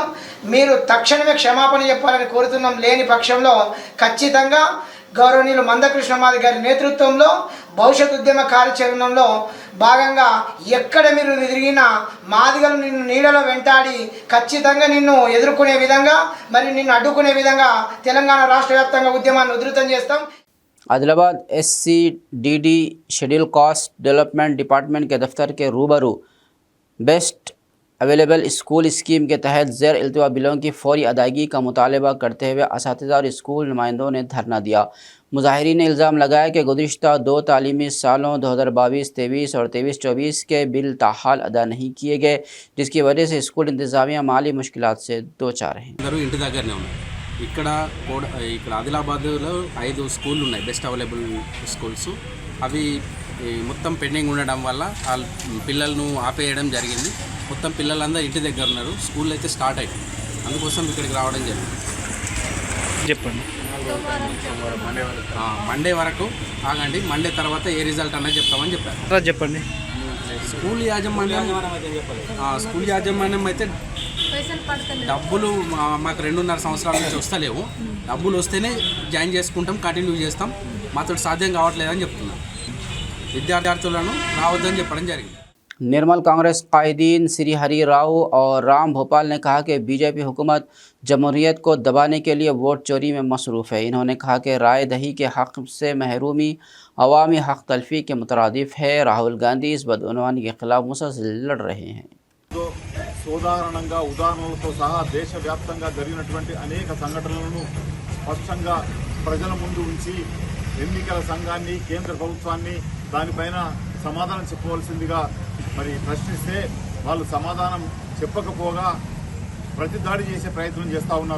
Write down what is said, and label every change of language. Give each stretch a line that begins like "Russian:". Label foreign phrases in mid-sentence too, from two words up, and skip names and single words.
Telugu: మీరు తక్షణమే క్షమాపణ చెప్పాలని కోరుతున్నాం. లేని పక్షంలో ఖచ్చితంగా గౌరవనీయులు మందకృష్ణ మాదిగ గారి నేతృత్వంలో భవిష్యత్ ఉద్యమ కార్యాచరణలో భాగంగా ఎక్కడ మీరు తిరిగినా మాదిగలు నిన్ను నీడలో వెంటాడి ఖచ్చితంగా నిన్ను ఎదుర్కొనే విధంగా మరి నిన్ను అడ్డుకునే విధంగా తెలంగాణ రాష్ట్ర వ్యాప్తంగా ఉద్యమాన్ని ఉధృతం చేస్తాం.
Urdu: عادل آباد
English: SCDD Schedule Caste Development Department
Urdu: کے دفتر کے روبرو
English: Best Available School Scheme
Urdu: کے تحت زیر التوا بلوں کی فوری ادائیگی کا مطالبہ کرتے ہوئے اساتذہ اور اسکول نمائندوں نے دھرنا دیا. مظاہرین نے الزام لگایا کہ گزشتہ 2 تعلیمی سالوں 2022-23 اور 23-24 کے بل تاحال ادا نہیں کیے گئے، جس کی وجہ سے اسکول انتظامیہ مالی مشکلات سے دو چار ہیں.
Telugu: ఇక్కడ ఆదిలాబాద్లో 5 స్కూళ్ళు ఉన్నాయి,
English: best available schools.
Telugu: అవి మొత్తం పెండింగ్ ఉండడం వల్ల వాళ్ళ పిల్లలను ఆపేయడం జరిగింది. మొత్తం పిల్లలందరూ ఇంటి దగ్గర ఉన్నారు. స్కూల్ అయితే స్టార్ట్ అయిపోయింది, అందుకోసం ఇక్కడికి రావడం జరిగింది. చెప్పండి. మండే వరకు ఆగండి, మండే తర్వాత ఏ రిజల్ట్ అన్నది చెప్తామని చెప్పారు. చెప్పండి. స్కూల్ యాజమాన్యం అయితే డబ్బులు మాకు 2.5 సంవత్సరాల నుంచి వస్తలేవు. డబ్బులు వస్తేనే జాయిన్ చేసుకుంటాం, కంటిన్యూ చేస్తాం. మాతో సాధ్యం కావట్లేదని చెప్తున్నాం. విద్యార్థులను రావద్దని చెప్పడం జరిగింది.
Urdu: نرمل کانگریس قائدین شری ہری راؤ اور رام بھوپال نے کہا کہ بی جے پی حکومت جمہوریت کو دبانے کے لیے ووٹ چوری میں مصروف ہے. انہوں نے کہا کہ رائے دہی کے حق سے محرومی عوامی حق تلفی کے مترادف ہے. راہل گاندھی اس بدعنوانی کے خلاف مسلسل لڑ رہے ہیں.
Telugu: సాధారణంగా ఉదాహరణలతో సహా దేశవ్యాప్తంగా జరిగినటువంటి అనేక సంఘటనలను స్పష్టంగా ప్రజల ముందు ఉంచి ఎన్నికల సంఘాన్ని కేంద్ర ప్రభుత్వాన్ని దానిపైన సమాధానం చెప్పవలసిందిగా మరి ప్రశ్నిస్తే వాళ్ళు సమాధానం చెప్పకపోగా ప్రతిదాడి చేసే ప్రయత్నం చేస్తూ ఉన్నారు.